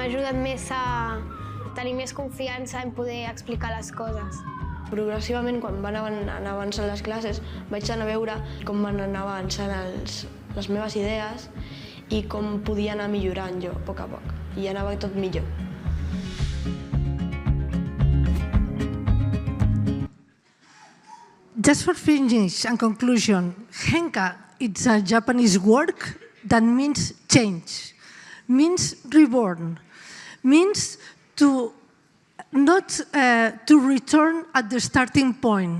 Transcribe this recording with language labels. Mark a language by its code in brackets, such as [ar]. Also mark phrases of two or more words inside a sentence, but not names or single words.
[ca] M'ha ajudat més a tenir més confiança en poder explicar les coses. Progressivament, quan van anar avançant les classes, vaig anar a veure com van anar avançant les meves idees i com podia anar millorant jo, a poc a poc. I anava tot millor. [en] Just for finish and conclusion, Henka, it's a Japanese word that means change, means reborn, means to not to return at the starting point.